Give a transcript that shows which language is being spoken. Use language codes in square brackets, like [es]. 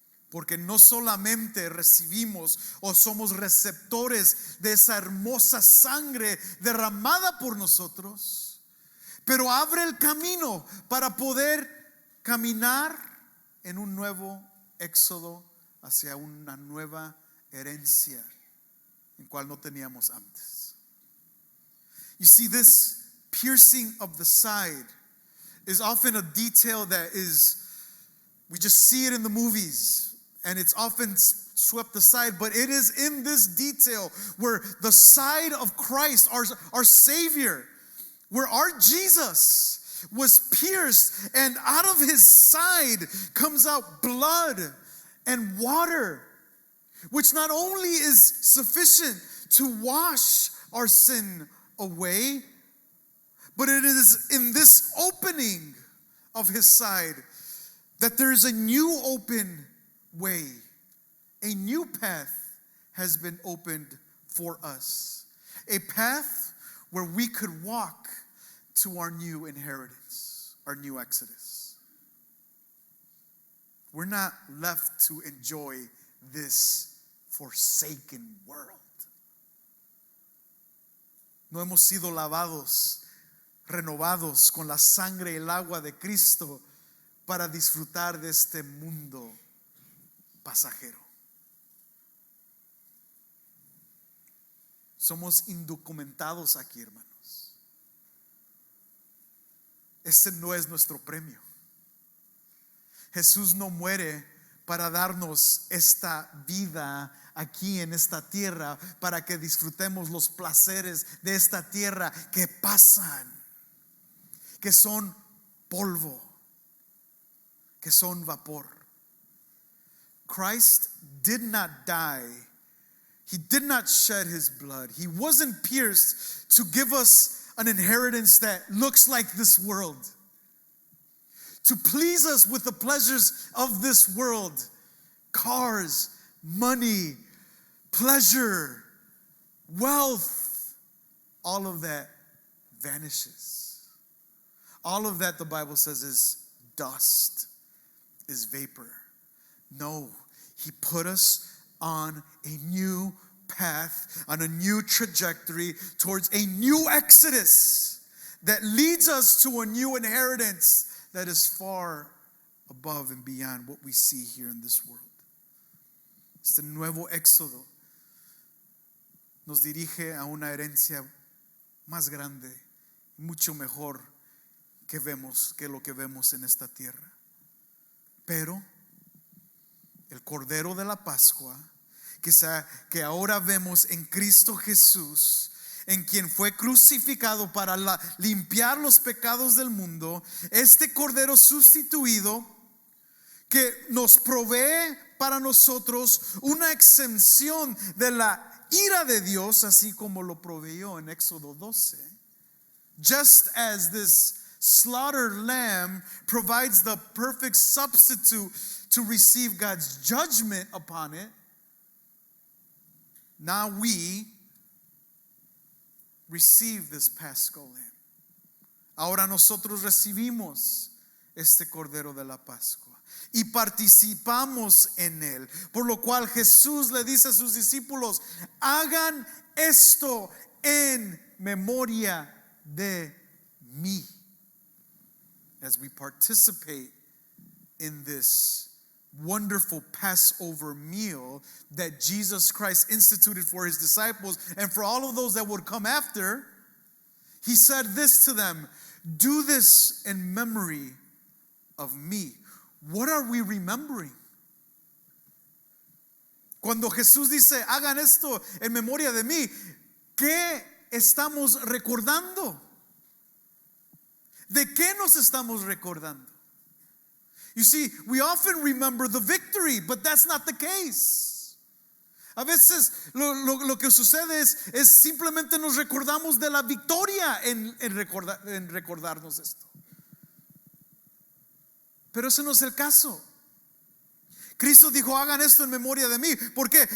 [es] Porque no solamente recibimos o somos receptores de esa hermosa sangre derramada por nosotros, pero abre el camino para poder caminar en un nuevo éxodo hacia una nueva herencia en cual no teníamos antes. [en] You see, this piercing of the side is often a detail that we just see it in the movies and it's often swept aside, but it is in this detail where the side of Christ, our Savior, where our Jesus was pierced, and out of his side comes out blood and water, which not only is sufficient to wash our sin away, but it is in this opening of his side that there is a new open way. A new path has been opened for us. A path where we could walk to our new inheritance, our new exodus. We're not left to enjoy this forsaken world. [es] No hemos sido lavados, renovados con la sangre y el agua de Cristo para disfrutar de este mundo pasajero. Somos indocumentados aquí, hermanos. Este no es nuestro premio. Jesús no muere para darnos esta vida aquí en esta tierra, para que disfrutemos los placeres de esta tierra que pasan, que son polvo, que son vapor. [en] Christ did not die. He did not shed his blood. He wasn't pierced to give us an inheritance that looks like this world, to please us with the pleasures of this world. Cars, money, pleasure, wealth, all of that vanishes. All of that, the Bible says, is dust, is vapor. No, he put us on a new path, on a new trajectory towards a new exodus that leads us to a new inheritance that is far above and beyond what we see here in this world. [es] Este nuevo éxodo nos dirige a una herencia más grande, mucho mejor que lo que vemos en esta tierra. Pero el Cordero de la Pascua, que ahora vemos en Cristo Jesús, en quien fue crucificado para limpiar los pecados del mundo, este Cordero sustituido que nos provee para nosotros una exención de la ira de Dios, así como lo proveyó en Éxodo 12. [en] Just as this slaughtered lamb provides the perfect substitute to receive God's judgment upon it, now we receive this Paschal lamb. [es] Ahora nosotros recibimos este Cordero de la Pascua y participamos en él, por lo cual Jesús le dice a sus discípulos: hagan esto en memoria de mí. [en] As we participate in this wonderful Passover meal that Jesus Christ instituted for his disciples and for all of those that would come after, he said this to them: do this in memory of me. What are we remembering? [es] Cuando Jesús dice, hagan esto en memoria de mí, ¿qué estamos recordando? ¿De qué nos estamos recordando? [en] You see, we often remember the victory, but that's not the case. [es] A veces lo que sucede es simplemente nos recordamos de la victoria en recordarnos esto. Pero ese no es el caso. Cristo dijo, hagan esto en memoria de mí. ¿Por qué?